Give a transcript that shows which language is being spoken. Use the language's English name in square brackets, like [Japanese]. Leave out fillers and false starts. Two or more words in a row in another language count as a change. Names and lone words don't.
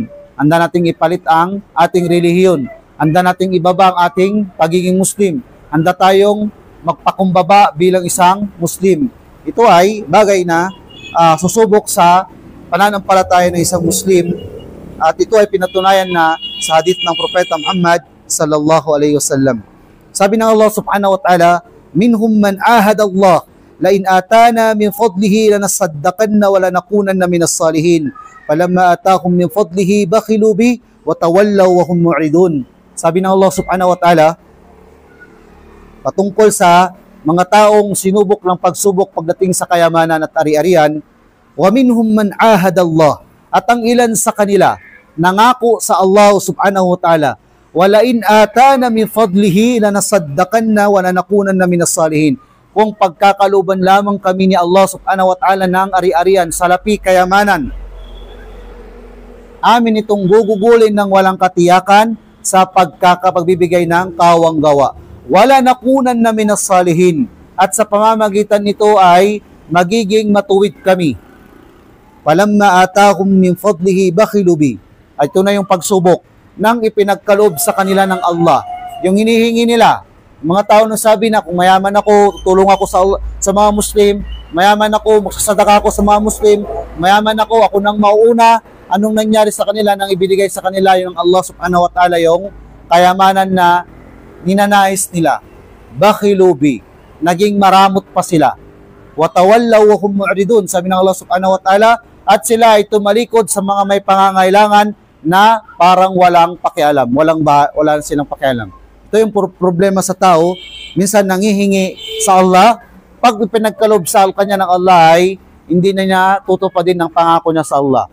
[Filipino] Handa nating ipalit ang ating relihiyon. Handa nating ibaba ang ating pagiging Muslim. Handa tayong magpakumbaba bilang isang Muslim. Ito ay bagay na susubok sa pananampalataya ng isang Muslim, at ito ay pinatunayan na sa hadith ng Propeta Muhammad [Arabic] صلى الله عليه وسلم. [Filipino] Sabi ng Allah [Arabic] سبحانه وتعالى منهم من عاهد الله لئن آتانا من فضله لنصدقن ولنكونن من الصالحين فلما آتاهم من فضله بخلوا به وتولوا وهم معرضون. [Filipino] Sabi ng Allah [Arabic] سبحانه وتعالى [Filipino] patungkol sa mga taong sinubok ng pagsubok pagdating sa kayamanan at ari-arian, [Arabic] ومنهم من عاهد الله, [Filipino] at ang ilan sa kanila nangako sa Allah [Arabic] سبحانه وتعالى ولئن آتانا من فضله لنصدقن ولنكونن من الصالحين. [Filipino] Kung pagkakaluban lamang kami ni Allah [Arabic] سبحانه وتعالى [Filipino] ng ari-arian, salapi, kayamanan, amin itong gugugulin ng walang katiyakan sa pagkakapagbibigay ng kawang gawa. [Arabic] ولنكونن من الصالحين, [Filipino] at sa pamamagitan nito ay magiging matuwid kami. [Arabic] فلما آتاهم من فضله بخلوا به. [Filipino] Ito na yung pagsubok ng ipinagkaloob sa kanila ng Allah. Yung hinihingi nila, mga tao nang sabi na kung mayaman ako, tutulong ako sa mga Muslim, mayaman ako, magsasadaka ako sa mga Muslim, mayaman ako nang mauuna. Anong nangyari sa kanila nang ibinigay sa kanila yung Allah [Arabic] سبحانه وتعالى [Filipino] yung kayamanan na ninanais nila? [Arabic] بخلوا به, [Filipino] naging maramot pa sila. [Arabic] وتولوا وهم معرضون, [Filipino] sabi ng Allah [Arabic] سبحانه وتعالى, [Filipino] at sila ay tumalikod sa mga may pangangailangan na parang walang pakialam, wala silang pakialam. Ito yung problema sa tao, minsan nangihingi sa Allah, pag pinagkaloob sa kanya ng Allah ay hindi na niya tutupadin ng pangako niya sa Allah.